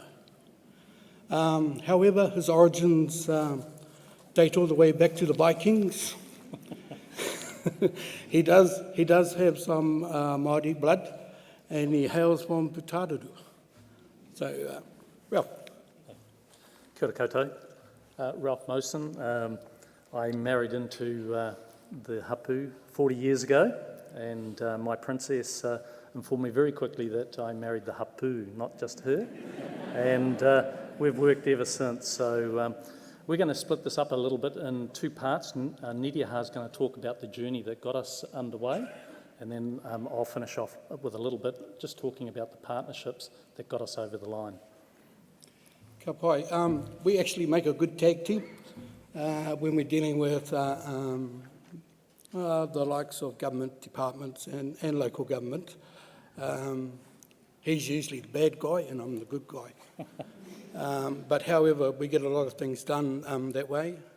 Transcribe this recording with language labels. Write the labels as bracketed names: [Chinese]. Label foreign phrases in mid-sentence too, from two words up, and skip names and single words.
[English] However, his origins date all the way back to the Vikings. He does have some Māori blood, and he hails from Putaruru. So, Ralph. [Māori] Kia ora koutou. [English] Ralph Mosen. I married into the hapu 40 years ago, and my princess informed me very quickly that I married the hapu, not just her. And we've worked ever since. So we're going to split this up a little bit in two parts. Nireaha is going to talk about the journey that got us underway, and then I'll finish off with a little bit just talking about the partnerships that got us over the line. [Māori] Ka pai. [English] We actually make a good tag team when we're dealing with the likes of government departments and local government. He's usually the bad guy and I'm the good guy. But however, we get a lot of things done that way.